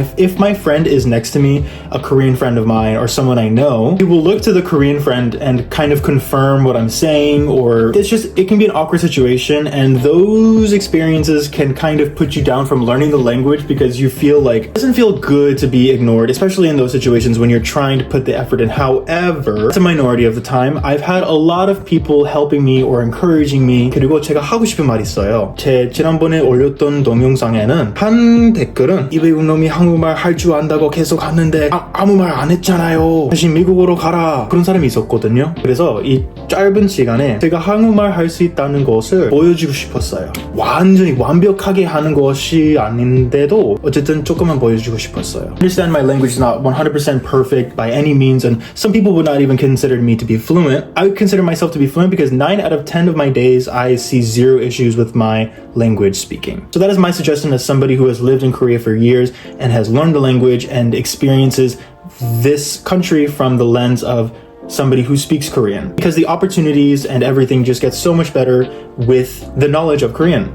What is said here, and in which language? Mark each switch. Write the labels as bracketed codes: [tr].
[en] if my friend is next to me, a Korean friend of mine or someone I know, he will look to the Korean friend and kind of confirm what I'm saying, or it can be an awkward situation, and those experiences can kind of put you down from learning the language, because you feel like it doesn't feel good to be ignored, especially in those situations when you're trying to put the effort in. However, it's a minority of the time. I've had a lot of people helping me or encouraging me. [ko] 그리고 제가 하고 싶은 말이 있어요. 제 지난번에 올렸던 동영상에는 한 댓글은 이 외국놈이 한국말 할 줄 안다고 계속 하는데 아무 말 안 했잖아요. 다시 미국으로 가라. 그런 사람이 있었거든요. 그래서 이 짧은 시간에 제가 한국말 할 수 있다는 것을 보여주고 싶었어요. 완전히 완벽하게 하는 것이 아닌데도 어쨌든 조금만 보여주고 싶었어요. [en] I understand my language is not 100% perfect by any means, and some people would not even consider me to be fluent. I would consider myself to be fluent because 9 out of 10 of my days I see zero issues with my language speaking. So that is my suggestion as somebody who has lived in Korea for years and has learned the language and experiences this country from the lens of somebody who speaks Korean, because the opportunities and everything just gets so much better with the knowledge of Korean.